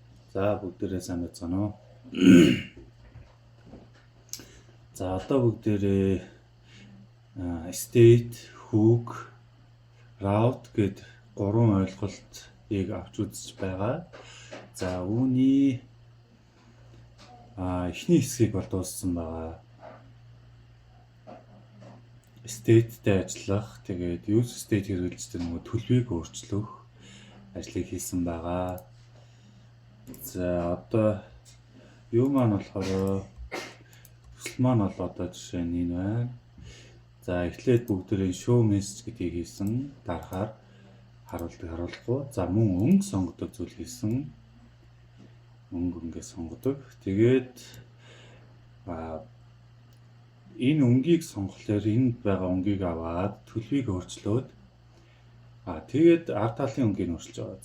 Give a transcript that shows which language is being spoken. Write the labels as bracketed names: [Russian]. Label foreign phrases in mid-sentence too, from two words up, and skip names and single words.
[Mongolian] За бүгдээрээ сайн байна уу? За одоо бүгдээрээ [English] state, hook, route [Mongolian] гэд гурван ойлголтыг авч үзэж байгаа. За үүний эхний хэсгийг бол дууссан байгаа. State-тэй ажиллах, тэгээд [English] use state [Mongolian] хэрэглэж тэр нөгөө төлөвийг өөрчлөх ажлыг хийсэн байгаа. За одоо юу маань болохоор төсөл маань бол одоо жишээ нь энэ байна. За эхлээд бүгдээрээ [English] show message [Mongolian] гэдгийг хийсэн. Дарахаар харуулахгүй. За мөн өнгө сонгодог зүйл хийсэн. Өнгө ингээд сонгодог. Тэгээд энэ өнгийг сонгохлоор энд байгаа өнгийг аваад төлөвийг өөрчлөөд тэгээд ард талын өнгийг өөрчилж байгаа.